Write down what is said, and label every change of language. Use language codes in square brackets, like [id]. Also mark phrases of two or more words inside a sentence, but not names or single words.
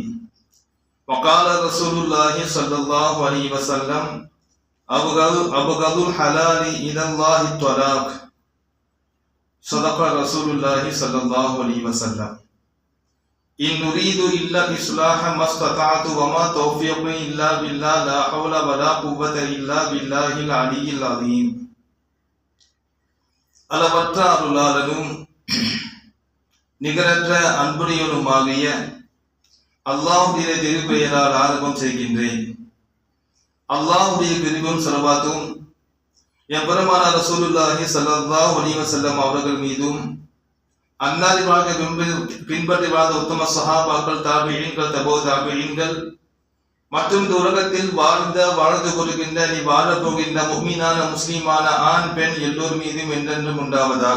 [ar] وقال رسول الله صلى الله عليه وسلم: أبغض الحلال إلى الله الطلاق. صدق رسول الله صلى الله عليه وسلم. إن نريد إلا الإصلاح ما استطعت وما توفيقي إلا بالله لا حول ولا قوة إلا بالله العلي العظيم. [ta] அளவற்ற அருளாளனும் நிகரற்ற அன்புடையவனுமாகிய அல்லாஹ்வுடைய திருப்பெயரால் ஆரம்பம் செய்கின்றேன். அல்லாஹ்வுடைய கிருபையும் ஸலவாத்தும் எம்பெருமானார் [ar] رسول الله صلى الله عليه وسلم [ta] அவர்கள் மீதும் அன்னாரின் வாழ்க்கை பின்பற்றி வாழ்ந்த உத்தம சஹாபாக்கள், தாபிஈன்கள், தபோ தாபிஈன்கள் மற்றும் இந்த உலகத்தில் வாழ்ந்து கொள்கின்ற நீ வாழப் போகின்ற முஃமினான முஸ்லிமான ஆண் பெண் எல்லோர் மீதும் என்றென்றும் உண்டாவதாக.